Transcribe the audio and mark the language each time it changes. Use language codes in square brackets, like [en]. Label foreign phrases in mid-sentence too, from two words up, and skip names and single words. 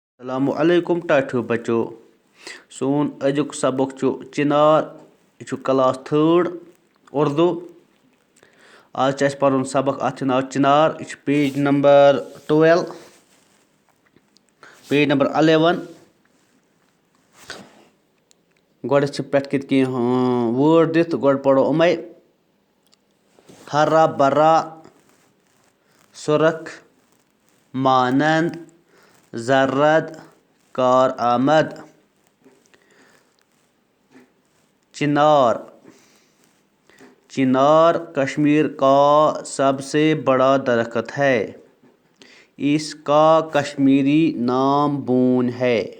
[ar] السلام علیکم [ks] ٹاٹھو بچو سون أزیُک سبق چھُ چنار یہِ چھُ کلاس 3 اردو آز چھُ اَسہِ پَرُن سبق اَتھ چھُ ناو چنار یہِ چھُ [en] page number [ks] 12 [en] page number [ks] 11 گۄڈٕ چھِ پٮ۪ٹھ کِتھ کینٛہہ وٲڈ دِتھ گۄڈٕ پَرو یِمَے [ur] ہرا برا سُرخ مانند زرد کار آمد چنار چنار کشمیر کا سب سے بڑا درخت ہے اس کا کشمیری نام بون ہے